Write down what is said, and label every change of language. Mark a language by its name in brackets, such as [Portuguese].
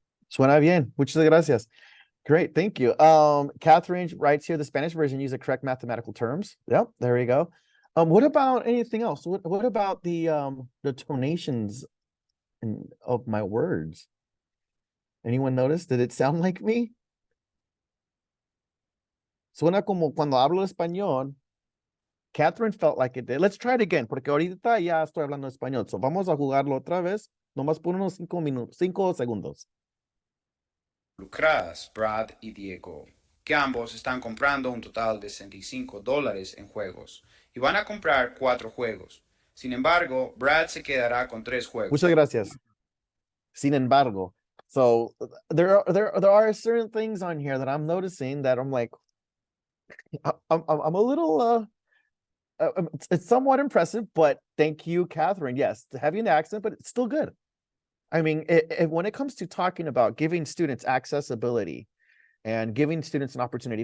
[Spanish] Suena bien. Muchas gracias. [English] Great, thank you. Catherine writes here, the Spanish version uses correct mathematical terms. Yep, there you go. What about anything else? What about the tonations of my words? Anyone notice? Did it sound like me? [Spanish] Suena como cuando hablo español. [English] Catherine felt like it did. Let's try it again, [Spanish] porque ahorita ya estoy hablando español. So vamos a jugarlo otra vez, nomás por unos 5 segundos. Lucradas, Brad y Diego, que ambos están comprando un total de $65 en juegos y van a comprar 4 juegos. Sin embargo, Brad se quedará con 3 juegos. Muchas gracias. Sin embargo, [English] so there are certain things on here that I'm noticing that I'm like, I'm a little it's somewhat impressive, but thank you, Catherine. Yes, having the accent, but it's still good. I mean, when it comes to talking about giving students accessibility and giving students an opportunity.